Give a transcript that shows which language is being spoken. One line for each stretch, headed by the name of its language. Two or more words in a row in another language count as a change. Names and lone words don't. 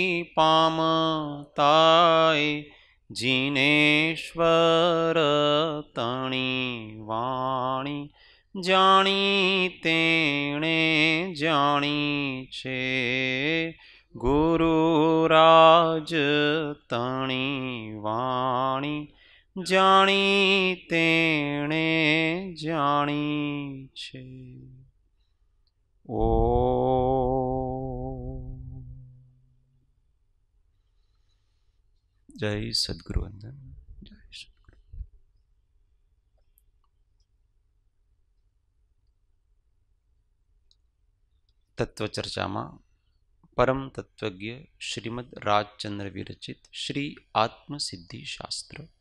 Gujarati: પામતાય જિનેશ્વર તણી વાણી જાણી તેણે જાણી છે ગુરુરાજ તણી વાણી જાણી તેણે જાણી છે।
Hindi: ओ जय सद्गुरु वंदन। जय सद्गुरु। तत्व चर्चा में परम तत्वज्ञ श्रीमद राजचंद्र विरचित श्री आत्मसिद्धि शास्त्र